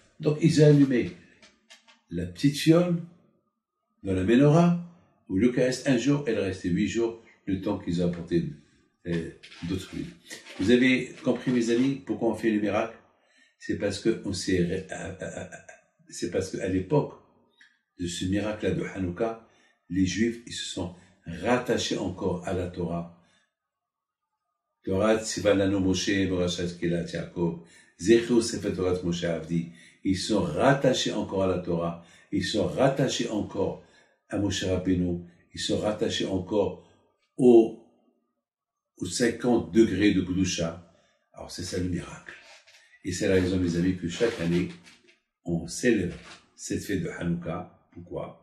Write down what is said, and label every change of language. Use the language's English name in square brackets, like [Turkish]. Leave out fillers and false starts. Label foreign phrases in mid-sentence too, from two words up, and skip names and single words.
[French] Donc, ils ont allumé la petite fiole dans la menorah, où le cas reste un jour, elle restait 8 jours, le temps qu'ils ont apporté d'autres huiles. Vous avez compris, mes amis, pourquoi on fait le miracle? C'est parce qu'à l'époque de ce miracle-là de Hanouka, les Juifs, ils se sont rattachés encore à la Torah. [Hebrew] תורה צוה לנו משה, מורשה קהלת יעקב, זכרו ספר תורת משה עבדי. [French] Ils sont rattachés encore à la Torah. Ils sont rattachés encore à Moshe Rabbeinu. Ils sont rattachés encore aux 50 degrés de Kedusha. Alors c'est ça le miracle. Et c'est la raison, mes amis, que chaque année, on célèbre cette fête de Hanouka.